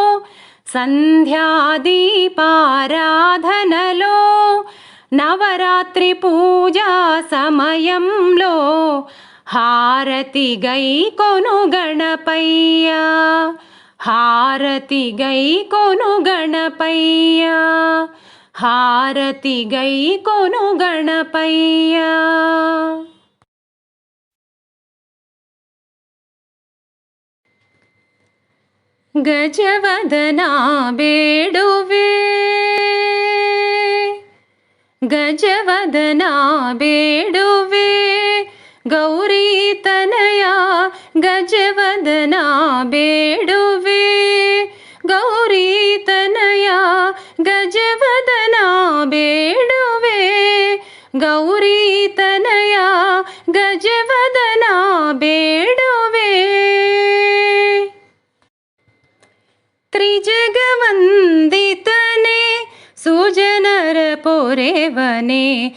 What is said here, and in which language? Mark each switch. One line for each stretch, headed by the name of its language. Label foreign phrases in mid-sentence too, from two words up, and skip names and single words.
Telugu: సంధ్యాదీపారాధనలో నవరాత్రి పూజా సమయంలో హారతి గైకొను గణపయ్య హారతి గైకొను గణపయ్య హారతి గైకొను గణపయ్య గజవదనా ಬೇಡುವೆ
Kannada: ಗಜವದನ ಬೇಡುವೆ ಗೌರಿ ತನಯ ಗಜವದನ ಬೇಡುವೆ ಗೌರಿ ತನಯ ಗಜವದನ ಬೇಡುವೆ ಗೌರಿ ತನಯ ಗಜವದನ ಬೇಡುವೆ ತ್ರಿಜಗವಂದಿತನೆ ಸುಜನರ ಪೊರೆವನೆ